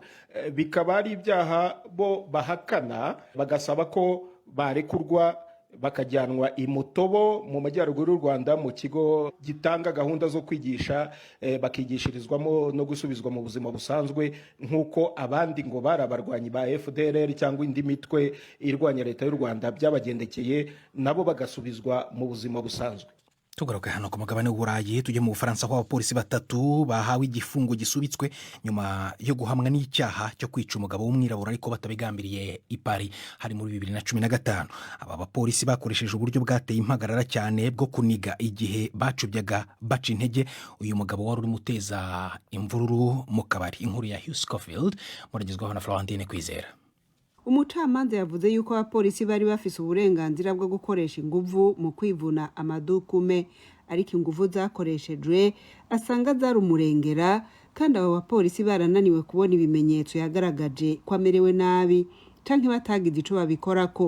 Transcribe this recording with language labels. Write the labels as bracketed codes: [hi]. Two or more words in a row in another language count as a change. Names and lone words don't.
[rw] Bikaba ari ibyaha bo bahakana, bagasaba ko barekurwa bakajyanwa i Mutobo mu majyaruguru y'u Rwanda mu kigo gitanga gahunda zo kwigisha, bakigishirizwamo no gusubizwa mu buzima busanzwe nk'uko abandi ngo bari abarwanyi ba FDLR cyangwa indi mitwe irwanya leta y'u Rwanda byabagendekeye, nabo bagasubizwa mu buzima busanzwe. Tugaruke hano ku mugabane w'Uburayi, tujye mu Bufaransa aho abapolisi 3 bahawe igifungo gisubitswe nyuma yo guhamwa n'icyaha cyo kwica umugabo w'umwirabura ariko batabigambiriye i Paris hari muri 2015. Aba bapolisi bakoresheje uburyo bwateye impagarara cyane bwo kuniga igihe bacubyaga baca intege uyu mugabo wari uri muteza imvururu mu kabari. Inkuru ya Hugh Scofield muragezwaho na Florentine Kwizera. [rn] Umucamanza yavuze yuko abapolisi bari bafise uburenganzira bwo gukoresha inguvu mu kwivuna amadukume, ariko inguvu zakoreshejwe asanga zari umurengera, kandi abo bapolisi barananiwe kubona ibimenyetso yagaragaje ko amerewe nabi canke batagize ico babikorako.